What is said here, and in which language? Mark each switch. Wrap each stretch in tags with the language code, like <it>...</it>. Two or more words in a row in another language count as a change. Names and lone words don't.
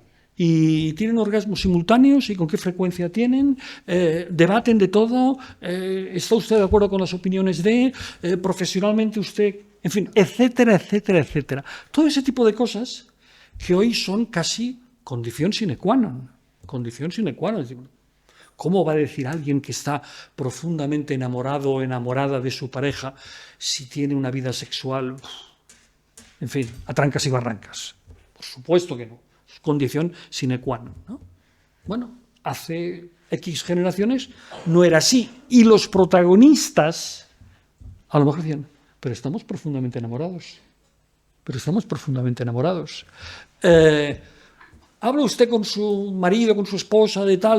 <es>¿Y tienen orgasmos simultáneos? ¿Y con qué frecuencia tienen? ¿Debaten de todo? ¿Está usted de acuerdo con las opiniones de? ¿Profesionalmente usted? En fin, etcétera, etcétera, etcétera. Todo ese tipo de cosas que hoy son casi condición</es> <la>sine qua non. condición sine qua non.</la> <es>¿Cómo va a decir alguien que está profundamente enamorado o enamorada de su pareja si tiene una vida sexual, en fin, a trancas y barrancas? Por supuesto que no. Es condición</es> <la>sine qua non,</la> <es>¿no? Bueno, hace X generaciones no era así. Y los protagonistas a lo mejor decían, pero estamos profundamente enamorados. Pero estamos profundamente enamorados. ¿Habla usted con su marido, con su esposa de tal?</es>